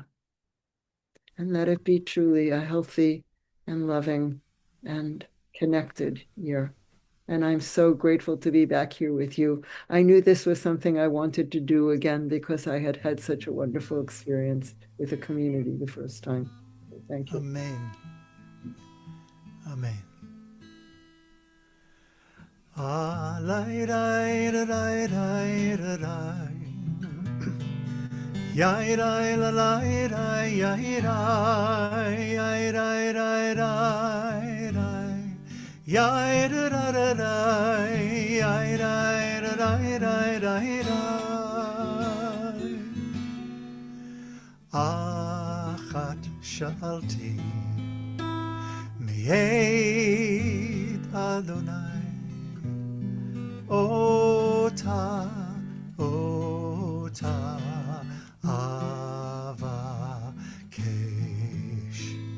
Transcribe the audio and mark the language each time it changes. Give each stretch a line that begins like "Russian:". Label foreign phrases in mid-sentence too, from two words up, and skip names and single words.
English: And let it be truly a healthy and loving and connected year. And I'm so grateful to be back here with you. I knew this was something I wanted to do again because I had had such a wonderful experience with the community the first time. So thank you. Amen. Amen. Ah, lai, lai, da, lai, lai, da, lai. Yai, lai, la, lai, lai, yai, lai, yai, lai, lai, lai, lai. Yai, da, da, da, da, yai, lai, da, lai, lai, lai, lai.
Hebrew: Achat sha'alti mi'ed Adonai Ota, Ota, Avakesh.